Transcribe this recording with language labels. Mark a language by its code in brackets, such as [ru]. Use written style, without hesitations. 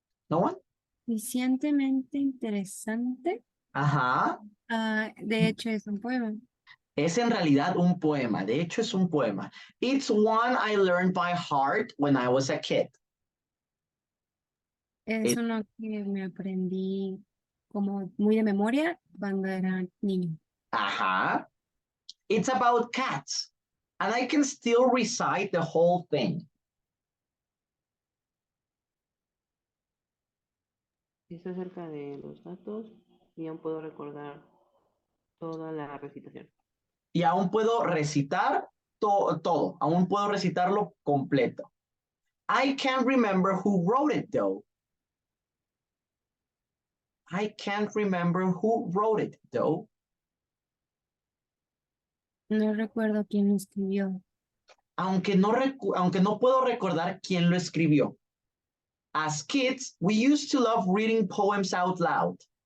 [en] No one? [es] Suficientemente interesante. Ajá. De hecho, es un poema. Es en realidad un poema. De hecho, es un poema. [en] It's one I learned by heart when I was a kid. [es] Es uno que me aprendí como muy de memoria cuando era niño. [en] Ajá. It's about cats. And I can still recite the whole thing. [es] Es acerca de los gatos y aún puedo recordar toda la recitación. Y aún puedo recitar todo. Aún puedo recitarlo completo. [en] I can't remember who wrote it, though. I can't remember who wrote it, though. [es] No recuerdo quién lo escribió. Aunque no puedo recordar quién lo escribió. [en] As kids, we used to love reading poems out loud.